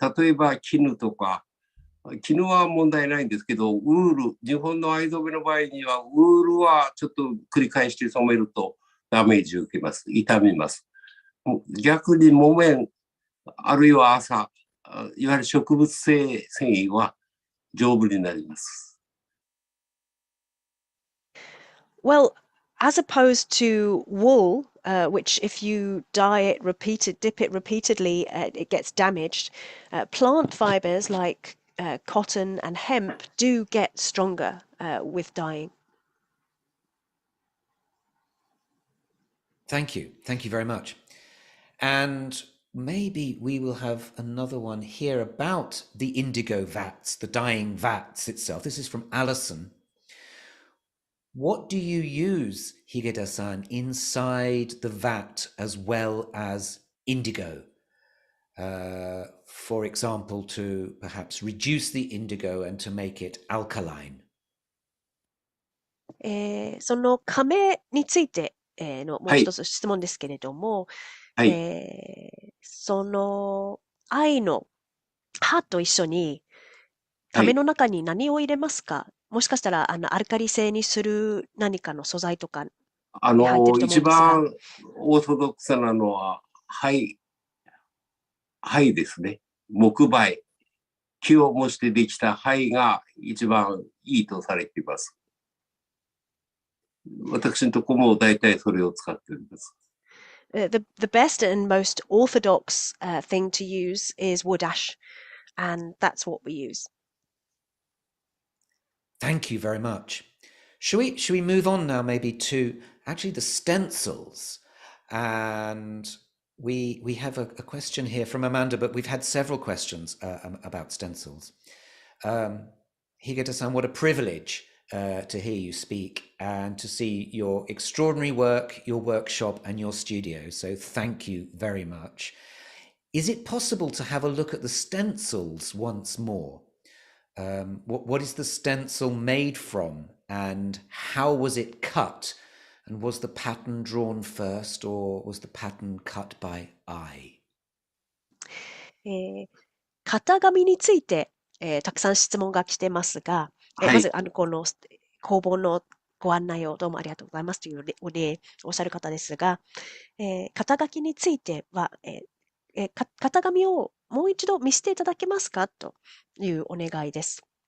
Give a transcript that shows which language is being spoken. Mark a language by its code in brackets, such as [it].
[ja] 例えば絹とか、絹は問題ないんですけど、ウール、日本の藍染めの場合には、ウールはちょっと繰り返して染めるとダメージを受けます。傷みます。逆に木綿、あるいは麻、いわゆる植物性繊維は丈夫になります。 [en] Well, as opposed to wool, which if you dip it repeatedly, it gets damaged. Plant fibers like cotton and hemp do get stronger with dyeing. Thank you. Thank you very much. And maybe we will have another one here about the indigo vats, the dyeing vats itself. This is from Alison. What do you use, Higeda-san, inside the vat as well as indigo? For example, to perhaps reduce the indigo and to make it alkaline. [ja] その亀についてのもう一つ質問ですけれども、はい。その藍の葉と一緒に亀の中に何を入れますか？もしかしたらアルカリ性にする何かの素材とかに入ってると思う一んですが。番オーソドックスなのは、灰ですね。木灰。木を模してできた灰が一番いいとされています。私のところも大体それを使っております。 [en] The best and most orthodox thing to use is wood ash, and that's what we use. Thank you very much. Should we move on now maybe to actually the stencils? And we have a question here from Amanda, but we've had several questions about stencils. Higeta-san, what a privilege to hear you speak and to see your extraordinary work, your workshop and your studio. So thank you very much. Is it possible to have a look at the stencils once more? What is the stencil made from and how was it cut? And was the pattern drawn first or was the pattern cut by eye? [ja] 型紙について、たくさん質問が来てますが、まず、はい。この工房のご案内をどうもありがとうございますというおっしゃる方ですが、肩書きについては、型紙をもう一度見せていただけますかというお願いです。